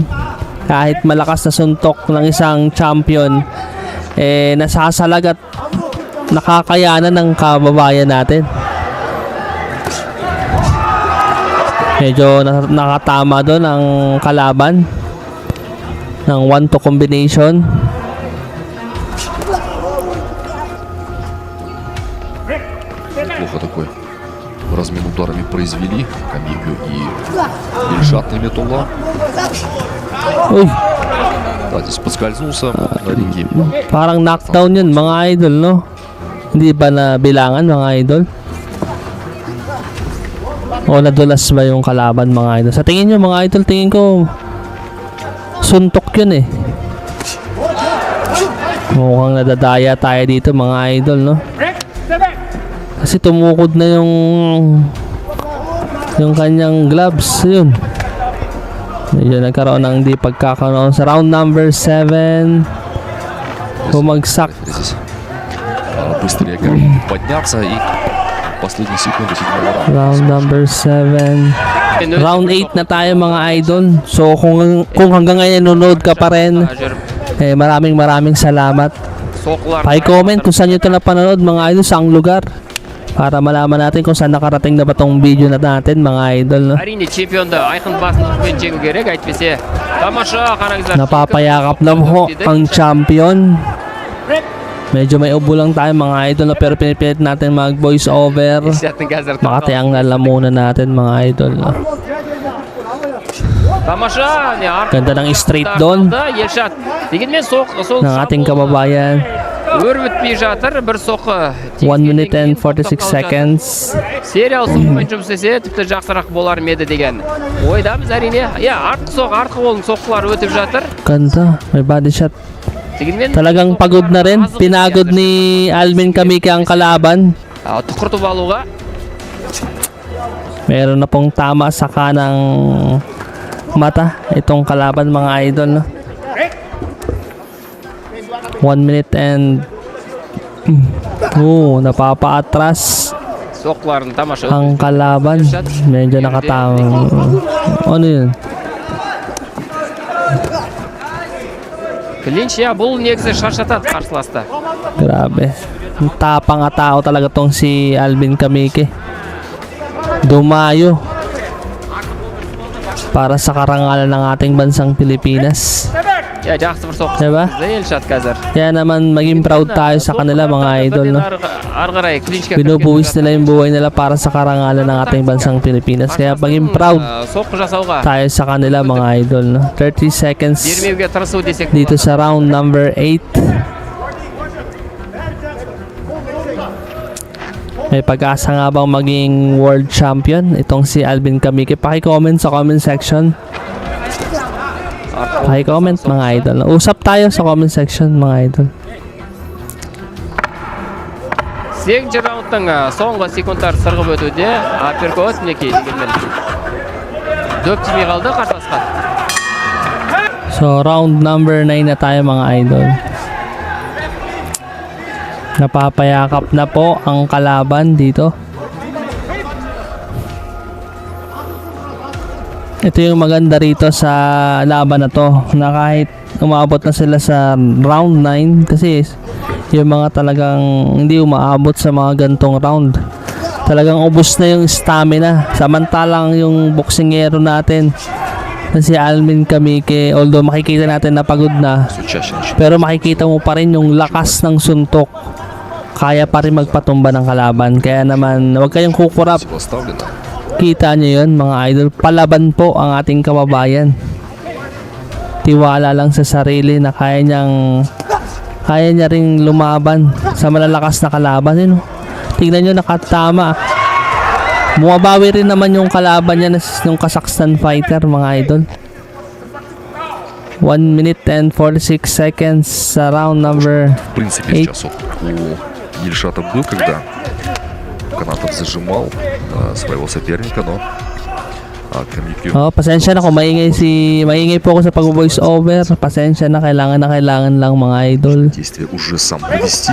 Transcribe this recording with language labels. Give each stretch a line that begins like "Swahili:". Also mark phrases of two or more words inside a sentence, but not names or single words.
Filipino: Kahit malakas na suntok ng isang champion, nasasalag at nakakayanan ng kababayan natin. Medyo nakatama doon ang kalaban ng 1-2 combination.
Russian: Неплохо такой размен ударами произвели Камику и Ильшат Наметулла.
Filipino: Uy,
Russian: Да, здесь подскользнулся на ринге.
Filipino: parang knockdown yun mga idol, no? Hindi ba na bilangan mga idol? O nadulas ba yung kalaban mga idol? Sa tingin nyo mga idol, tingin ko suntok yun eh. Mukhang nadadaya tayo dito mga idol, no? Kasi tumukod na yung kanyang gloves, yun. Medyo nagkaroon ng di pagkakaroon sa
English: round number
Filipino: 7. Bumagsak.
Russian: Здесь быстрее подняться и последние секунды седьмого раунда.
English: Round number
Filipino: 7. Round 8 na tayo mga idol. So kung hanggang ngayon nanonood ka pa rin, maraming salamat. Pa-comment kung saan nyo ito napanood mga idol, saang lugar, para malaman natin kung saan nakarating na ba tong video na natin mga idol, no?
Kazakh: Әрине чемпионды айқын басымдықпен жеңу керек, әйтпесе тамаша қараңыздар.
Filipino: Napapayakap na po ang champion. Medyo may ubo lang tayo mga idol, no? Pero pinipilit natin mag
English: voice over.
Kazakh: Elşat'ın қазір
Filipino: Makati ang lalamunan natin mga idol, no?
Kazakh: тамаша.
Filipino: Ganda ng straight doon
Kazakh: Elşat. Дегенмен сол
Filipino: ng ating kababayan.
Kazakh: өр бітпей жатыр, бір соққы.
English: 1 minute and 46 seconds.
Kazakh: Сериал соққымен жұмыс істесе тіпті жақсырақ болар ма еді деген ойдамыз әрине. Артқы қолын соққылар өтіп жатыр.
Filipino: Ganda, may
English: body shot.
Kazakh: Дегенмен
Filipino: Talagang pagod na rin. Pinagod ni Alvin Kamike ang kalaban.
Kazakh: тұқыртып алуға.
Filipino: Meron na pong tama sa kanang mata itong kalaban mga idol, no?
English: 1 minute and napapaatras
Kazakh: Соққыларын тамаша.
Filipino: ang kalaban. Medyo nakatama. Ano yun?
Kazakh: Клинч, бұл негізі шаршатады қарсыласты.
Filipino: Grabe. Tapang nga tao talaga tong si Alvin Kamike. Dumayo para sa karangalan ng ating bansang Pilipinas.
Kazakh: Жақсы бір соққы.
Filipino: Diba?
Kazakh: Elşat қазір.
Filipino: Kaya naman maging proud tayo sa kanila mga idol, no?
Kazakh: Ары қарай клинчке
Filipino: Binubuwis nila yung buhay nila para sa karangalan ng ating bansang Pilipinas. Kaya maging proud
Kazakh: соққы жасауға
Filipino: tayo sa kanila mga idol, no?
English: 30 seconds
Kazakh: бермеуге тырысу десек
Filipino: dito sa
English: round number
Filipino: 8. May pag-asa nga bang maging
English: world champion
Filipino: itong si Alvin Kamike? Paki-comment sa
English: comment section.
Filipino: Paki-comment mga idol. Usap tayo sa
English: comment section
Filipino: mga idol.
Kazakh: 8 раундтың соңғы секундтары сырғып өтуде. Апперкот мінекей дегенмен дөп тимей қалды қарсыласқа.
Filipino: So
English: round number
Filipino: 9 na tayo mga idol. Napapayakap na po ang kalaban dito. Ito yung maganda rito sa laban na to, na kahit umabot na sila sa round 9, kasi yung mga talagang hindi umaabot sa mga gantong round, talagang ubos na yung stamina. Samantalang yung boksingero natin na si Alvin Kamike, although makikita natin na pagod na,
Russian: Все чаще начинает.
Filipino: pero makikita mo pa rin yung lakas ng suntok. Kaya pa rin magpatumba ng kalaban. Kaya naman, huwag kayong kukurap.
Russian: Всего оставлено.
Filipino: Kita nyo yun mga idol. Palaban po ang ating kababayan. Tiwala lang sa sarili na kaya niya ring lumaban sa malalakas na kalaban. Yun, oh. Tingnan nyo, nakatama. Bumabawi rin naman yung kalaban niya ng Kazakhstan fighter mga idol.
English: 1 minute and 46 seconds sa round number
Russian: В принципе, 8. сейчас вот у Ильшата был, когда Канатов зажимал своего соперника, но Камикю
Filipino: Oh, pasensya na kung maingay po ako sa pag-
English: voice over.
Filipino: Pasensya na, kailangan lang mga idol.
Russian: действие уже сам провести.